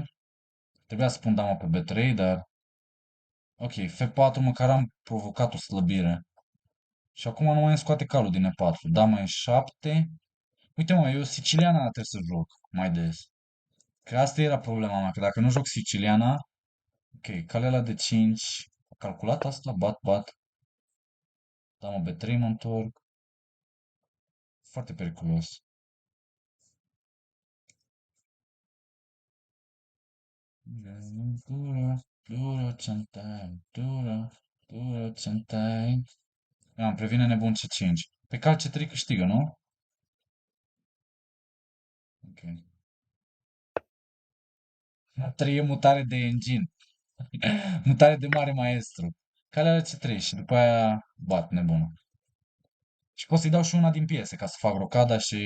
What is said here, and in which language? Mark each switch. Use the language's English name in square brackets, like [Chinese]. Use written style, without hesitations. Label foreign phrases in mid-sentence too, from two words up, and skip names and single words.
[Romanian] Trebuia să pun dama pe B3, dar... Ok, F4 măcar am provocat o slăbire. Și acum nu mai îmi scoate calul din E4. Dama E7. Uite mă, eu siciliana trebuie să joc mai des. Că asta era problema mea, că dacă nu joc siciliana... Ok, calea la D5. A calculat asta? Bat, bat. Dama B3 mă întorc. Foarte periculos. Duro, duro, centai, duro, duro, centai. Îmi previne nebun C5. Pe cal C3 câștigă, nu? Ok. 3 e mutare de engine. Mutare de mare maestru. Calea la C3 și după aia bat nebunul. Și pot să-i dau și una din piese ca să fac rocada și...